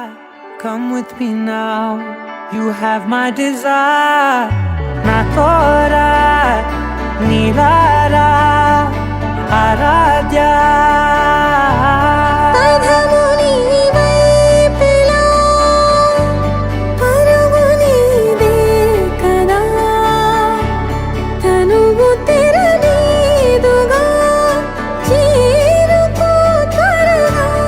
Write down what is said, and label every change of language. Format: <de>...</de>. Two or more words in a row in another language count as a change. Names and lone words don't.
<en>Come with me now, you have my desire. Na tora, nilara, aradya.</en> <te>అధము నీ వైపులా పరుగు నీదే కదా తనువు తెరనీదుగా చేరుకో త్వరగా</te>